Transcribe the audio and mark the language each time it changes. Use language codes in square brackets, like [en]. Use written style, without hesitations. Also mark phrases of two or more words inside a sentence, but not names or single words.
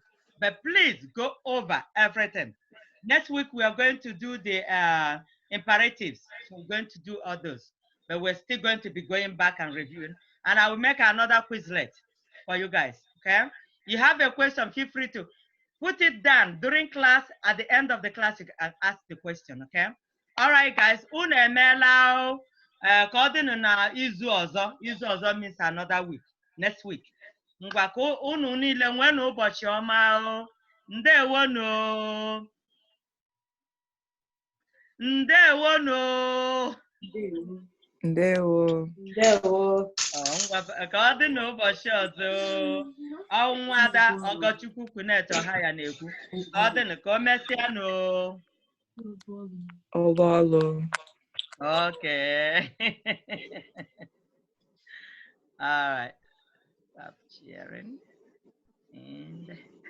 [en] But please go over everything. Next week, we are going to do the imperatives. So we're going to do all those. But we're still going to be going back and reviewing. And I will make another Quizlet for you guys. Okay? You have a question, feel free to put it down during class. At the end of the class, you can ask the question. Okay? All right, guys. [ig] Unu emela ka ọ dịnụ na izu ọzọ. Izu ọzọ [en] means another week. Next week. [ig] Ngwa ka unu niile nwee n'ụbọchị ọma o. Ndewonu. Ndewonu. Ndewo. Ndewo. Ka ọ dị n'ụbọchị ọzọ. Ọnwụ Ada Ọgọchukwu Kwunet Ọhaya na-ekwu. Ka ọ dị ka o mesịanụ. Obalo. [en] Okay. All right. Stop sharing. And